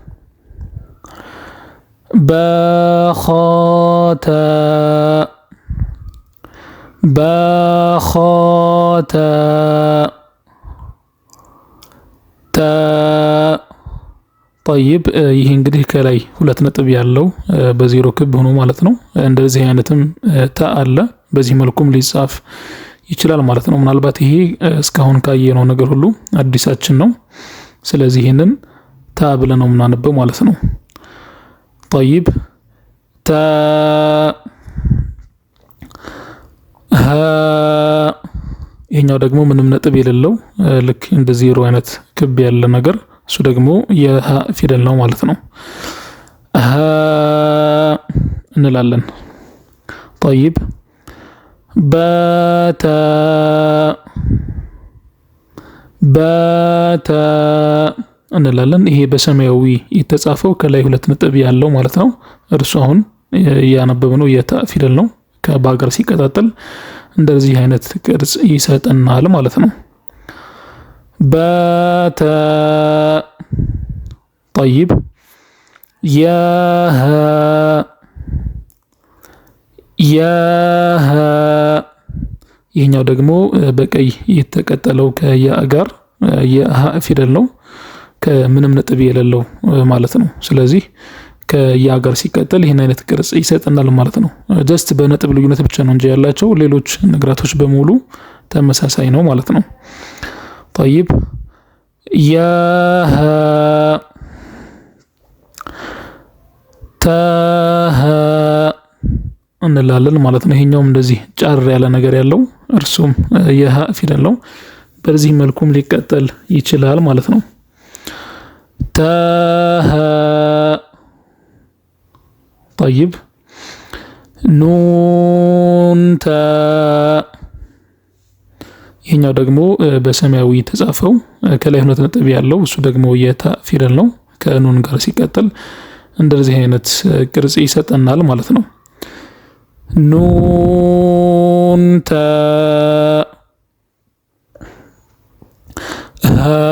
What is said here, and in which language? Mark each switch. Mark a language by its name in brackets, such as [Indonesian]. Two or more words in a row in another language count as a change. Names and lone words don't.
[Arabic] باخاتا باخاتا تا طيب [Amharic] ይሄ እንግዲህ ከላይ ሁለት ነጥብ ያለው በዜሮ ክብ ሆኖ ማለት ነው እንደዚህ አይነትም ታ አለ በዚህ መልኩም ሊጻፍ ይችላል ማለት ነው ምናልባት ይሄ እስካሁን ካየነው ነገር ሁሉ አዲሳችን ነው ስለዚህ ይሄንን ታ ብለን ነው የምናነበው ማለት ነው [Arabic] طيب تا [Amharic] ها ይሄኛው ደግሞ ምንም ነጥብ የሌለው ልክ እንደ ዜሮ አይነት ክብ ያለ ነገር እሱ ደግሞ የሃ ፊደል ነው ማለት ነው ሀ እንላለን طيب [Arabic] باتا باتا [Amharic] እንላለን ይሄ በሰማያዊ የተጻፈው ከላይ ሁለት ነጥብ ያለው ማለት ነው እርሱ አሁን ያነበብነው የታ ፊደል ነው ከባገር ሲቀጣጠል እንደዚህ አይነት ቅርጽ ይሰጠናል ማለት ነው [Arabic] باتا طيب يا ها يا ها [Amharic] ይሄኛው ደግሞ በቀይ የተቀጠለው ከያ ጋር የሃ ፊደል ነው ከምንም ነጥብ የሌለው ማለት ነው ስለዚህ ከያ ጋር ሲቀጠል ይሄን አይነት ቅርጽ ይሰጠናል ማለት ነው ጀስት በነጥብ ልዩነት ብቻ ነው እንጂ ያላቸው ሌሎች ነገራቶች በሙሉ ተመሳሳይ ነው ማለት ነው [Arabic] طيب يا ها تا ها [Amharic] እንላለን ማለት ነው ይሄኛውም እንደዚህ ጫር ያለ ነገር ያለው እርሱም የሃ ፊደል ነው በዚህ መልኩም ሊቀጠል ይችላል ማለት ነው [Arabic] تا ها طيب نون تا [Amharic] ይሄኛው ደግሞ በሰማያዊ ተጻፈው ከላይ ሁለት ነጥብ ያለው እሱ ደግሞ የታ ፊደል ነው ከኑን ጋር ሲቀጠል እንደዚህ አይነት ቅርጽ ይሰጠናል ማለት ነው [Arabic] نون تا ها